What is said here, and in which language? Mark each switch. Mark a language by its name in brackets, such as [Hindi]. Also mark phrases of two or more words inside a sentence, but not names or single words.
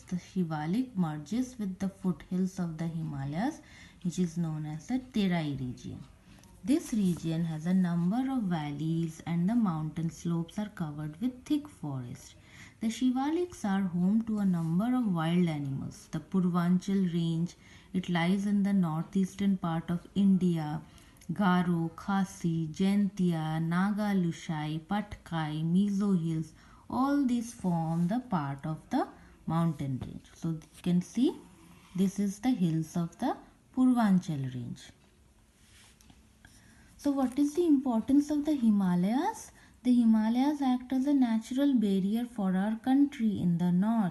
[English] The Shivalik merges with the foothills of the Himalayas, which is known as the Terai region. This region has a number of valleys and the mountain slopes are covered with thick forest. The Shivaliks are home to a number of wild animals. The Purvanchal range, it lies in the northeastern part of India. Garo, Khasi, Jaintia, Naga Lushai, Patkai, Mizo Hills, all these form the part of the mountain range. So you can see this is the hills of the Purvanchal range. So what is the importance of the Himalayas? The Himalayas act as a natural barrier for our country in the north.